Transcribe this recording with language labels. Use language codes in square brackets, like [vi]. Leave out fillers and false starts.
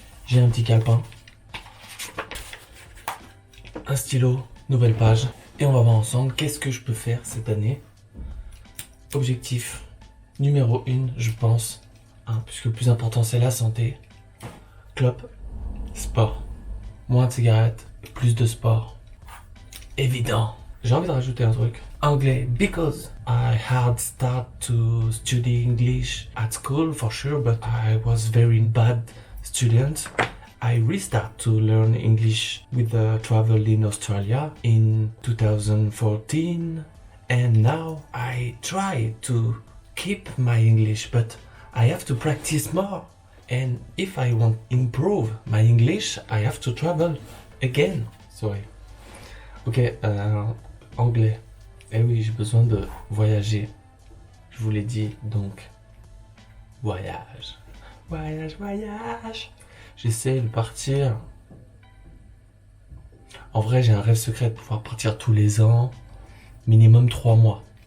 [fr] J'ai un petit calepin, un stylo, nouvelle page, et on va voir ensemble qu'est-ce que je peux faire cette année. Objectif numéro 1, je pense, puisque le plus important c'est la santé. Clope, sport. Moins de cigarettes, plus de sport. Évident. J'ai envie de rajouter un truc. [en] Anglais, because I had start to study English at school for sure, but I was very bad student. I restart to learn English with the travel in Australia in 2014, and now I try to keep my English, but I have to practice more. And if I want to improve my English, I have to travel again. Sorry. Ok, anglais. [fr] Eh oui, j'ai besoin de voyager. Je vous l'ai dit, donc voyage. Voyage, voyage. J'essaie de partir. En vrai, j'ai un rêve secret de pouvoir partir tous les ans, minimum 3 mois.